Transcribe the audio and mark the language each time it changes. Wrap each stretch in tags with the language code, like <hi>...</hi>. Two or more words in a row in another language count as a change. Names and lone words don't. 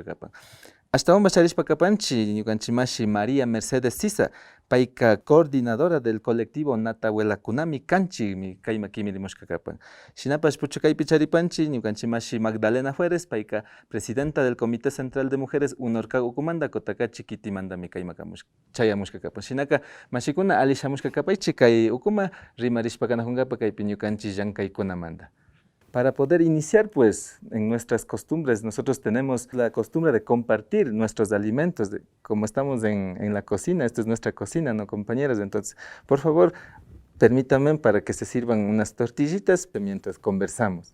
<qu>kapan ashtawan charishpa kapanchik ñukanchik mashi María Mercedes Sisa payka</qu> <es>coordinadora del colectivo</es> <qu>Natahuelakunami kanchik kayma kimirimushka kapan shinapash puchakaypi charipanchik ñukanchik mashi Magdalena Fueres payka</qu> <es>presidenta del</es> <qu>Comité Central de Mujeres Unorca ukumanta kotakachi kitimantami kayma chayamushka kapan shinaka mashikuna ali shamushka kapaychik kay ukuma rimarishpa kanakunkapa kaypi ñukanchik llankaykunamanta.</qu> <es>Para poder iniciar, pues, en nuestras costumbres, nosotros tenemos la costumbre de compartir nuestros alimentos, como estamos en la cocina, esta es nuestra cocina, ¿no, compañeros? Entonces, por favor, permítanme para que se sirvan unas tortillitas mientras conversamos.</es>